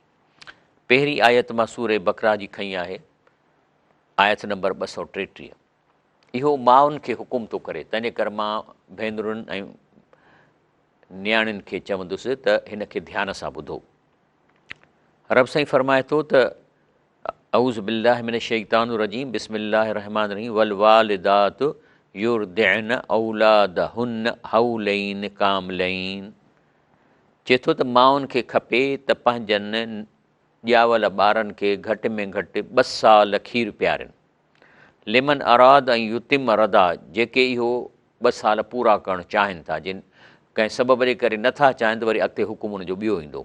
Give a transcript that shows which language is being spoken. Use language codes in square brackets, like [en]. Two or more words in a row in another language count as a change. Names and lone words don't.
[sd] पहिरीं आयत मां सूरे बकरा जी खईं आहे, आयत नंबर 233। इहो माउनि खे हुकुम थो करे, तंहिंजे करे मां भेनरुनि ऐं नियाणियुनि खे चवंदुसि त हिन खे ध्यान सां ॿुधो। रब साईं फरमाए थो त [ar] أعوذ بالله من الشيطان الرجيم بسم الله الرحمن الرحيم والوالدات يرضعن أولادهن حولين كاملين. [sd] चए थो त माउनि खे खपे त पंहिंजनि ॼावल ॿारनि खे घटि में घटि 2 साल खीरु पियारनि। [ar] لمن أراد أن يتم رضا, [sd] जेके इहो 2 साल पूरा करणु चाहिनि था, जिन कंहिं सबब जे करे नथा चाहिनि त वरी अॻिते हुकुम उनजो ॿियो ईंदो।